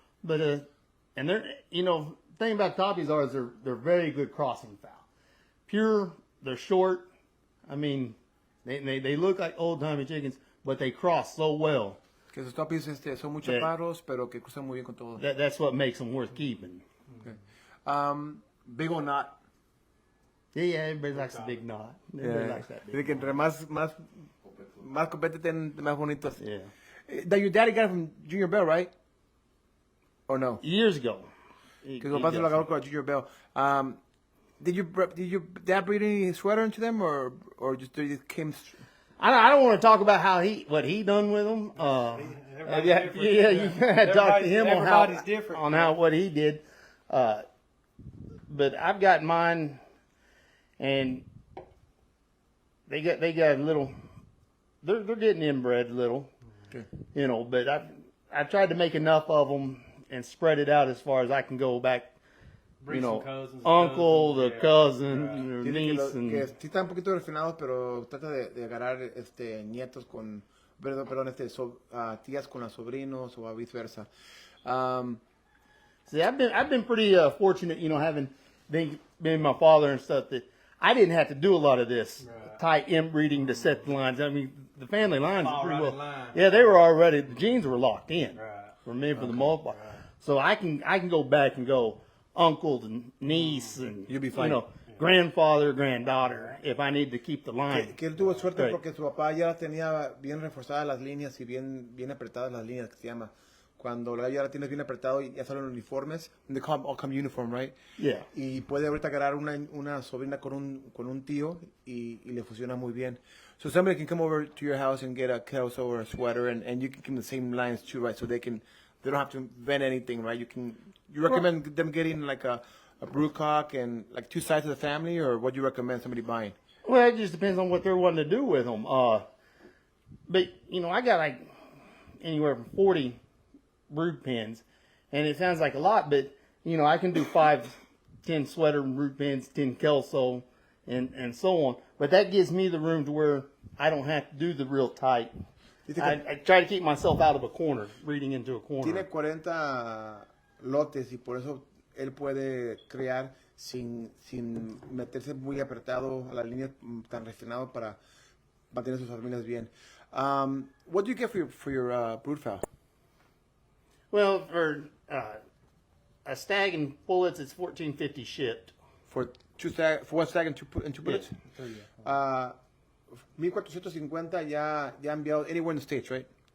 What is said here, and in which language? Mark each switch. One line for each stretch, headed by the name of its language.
English: But and they're thing about toppies is they're very good crossing fowl. Pure, they're short. I mean, they look like old timey chickens, but they cross so well.
Spanish: Que sus topis son muy chaparros, pero que cruzan muy bien con todo.
English: That's what makes them worth keeping. Okay. Big or not? Yeah, everybody likes a big knot. Everybody likes that big knot.
Spanish: Que entre más compete, más bonitos.
English: Yeah. That your daddy got it from Junior Bell, right? Or no? Years ago. Because
Spanish: papá se lo agarró con Junior Bell.
English: Did your dad breed any sweater into them, or just it came? I don't want to talk about what he done with them. You gotta talk to him on what he did. But I've got mine, and they got a little. They're getting inbred a little, okay. But I tried to make enough of them and spread it out as far as I can go back. Cousins, uncle, the cousin, niece, and
Spanish: que sí están un poquito refinados, pero trata de agarrar nietos con, perdón, tías con los sobrinos o viceversa.
English: See, I've been pretty fortunate, having been my father and stuff, that I didn't have to do a lot of this tight inbreeding to set the lines. I mean, the family lines are pretty well. Yeah, they were already, the genes were locked in for me for the most part. So I can go back and go uncle and niece and you'll be fine. Grandfather, granddaughter, if I need to keep the line.
Spanish: Que él tuvo suerte porque su papá ya tenía bien reforzadas las líneas y bien apretadas las líneas, que se llama. Cuando ya la tienes bien apretado y ya salen uniformes,
English: they all come uniform, right? Yeah.
Spanish: Y puede ahorita agarrar una sobrina con un tío y le funciona muy bien.
English: So somebody can come over to your house and get a kelso or a sweater, and you can give them the same lines too, right? So they don't have to invent anything, right? You recommend them getting like a broodcock and like 2 sides of the family, or what do you recommend somebody buying? Well, it just depends on what they're wanting to do with them. But I got like anywhere from 40 brood pens, and it sounds like a lot, but I can do 5, 10 sweater brood pens, 10 kelso, and so on. But that gives me the room to where I don't have to do the real tight. I try to keep myself out of a corner, reading into a corner.
Spanish: Tiene 40 lotes y por eso él puede crear sin meterse muy apretado a la línea tan refinado para mantener sus familias bien.
English: What do you get for your brood fowl? Well, for a stag and pullets, it's $14.50 shipped. For one stag and two pullets? Yeah. 1,450
Spanish: ya enviado
English: anywhere in the States, right?